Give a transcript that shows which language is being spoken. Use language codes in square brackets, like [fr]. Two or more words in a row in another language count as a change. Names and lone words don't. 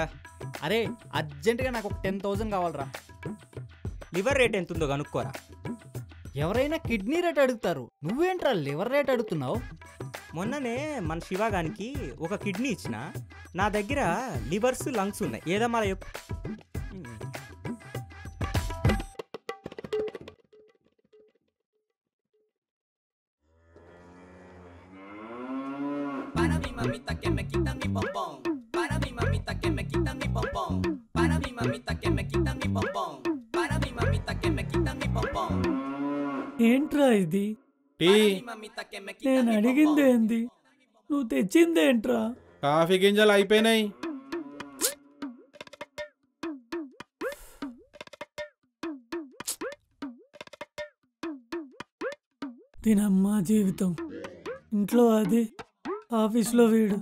[te] అరే అర్జెంటుగా నాకు ఒక 10,000 కావాలరా. [en] liver rate [te] ఎంత ఉందో కనుక్కోరా. ఎవరైనా [en] kidney rate [te] అడుగుతారు, నువ్వేంట్రా [en] liver rate [te] అడుగుతున్నావు? మొన్ననే మన శివగానికి ఒక కిడ్నీ ఇచ్చిన, నా దగ్గర [en] livers lungs [te] ఉన్నాయి. ఏదమ్మా చెప్పు. [es] Para mi mamita que me quita mi pompón. Para mi mamita que me quita mi pompón. Para mi mamita que me quita mi pompón. Para mi mamita que me quita mi pompón. [te] ఏంట్రా ఇది? [es] Para mi mamita que me quita [te] నేను [es] mi [te] అడిగింది [es] pompón. [te] ఏంది, నువ్వు తెచ్చిందేంట్రా? కాఫీ గింజలు అయిపోయినాయి. దీనమ్మా జీవితం. ఇంట్లో అది, ఆఫీస్లో వీడు.